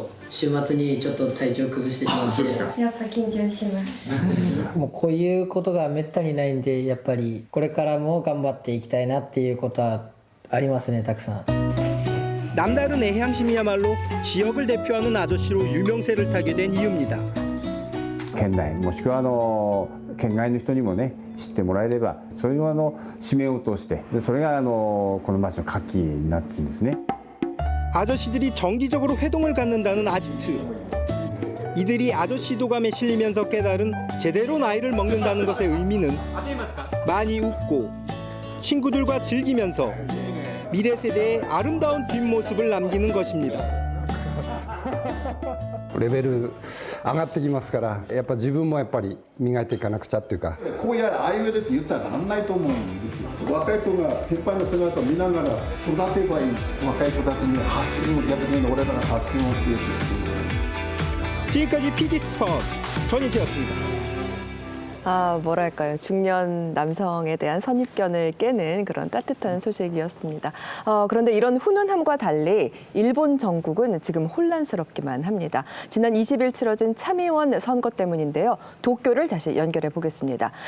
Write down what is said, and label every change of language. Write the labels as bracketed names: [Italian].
[Japanese] 週末にちょっと体調崩してしまって。やっぱ緊張します。もうこういうことがめったにないんで、やっぱりこれからも頑張っていきたいなっていうことはありますね、たくさん。 [Korean] 남다른 애향심이야말로 지역을 대표하는 아저씨로 유명세를 타게 된 이유입니다. [Japanese] 県内もしくは県外の人にもね知ってもらえれば、それを使命を通してそれがこの町の活気になってるんですね。 [Korean] 아저씨들이 정기적으로 회동을 갖는다는 아지트. 이들이 아저씨 도감에 실리면서 깨달은 제대로 나이를 먹는다는 것의 의미는 많이 웃고 친구들과 즐기면서 미래 세대의 아름다운 뒷모습을 남기는 것입니다. [Japanese] レベル上がってきますから、やっぱ自分もやっぱり磨いていかなくちゃっていうか。こうやるああいう上でって言っちゃなんないと思うんですよ。若い子が先輩の姿を見ながら育てばいい。若い子たちに発信を逆に俺らが発信をしていく。 [Korean] 지금까지 PD 특파원 전인태였습니다. 뭐랄까요. 중년 남성에 대한 선입견을 깨는 그런 따뜻한 소식이었습니다. 그런데 이런 훈훈함과 달리 일본 정국은 지금 혼란스럽기만 합니다. 지난 20일 치러진 참의원 선거 때문인데요. 도쿄를 다시 연결해 보겠습니다.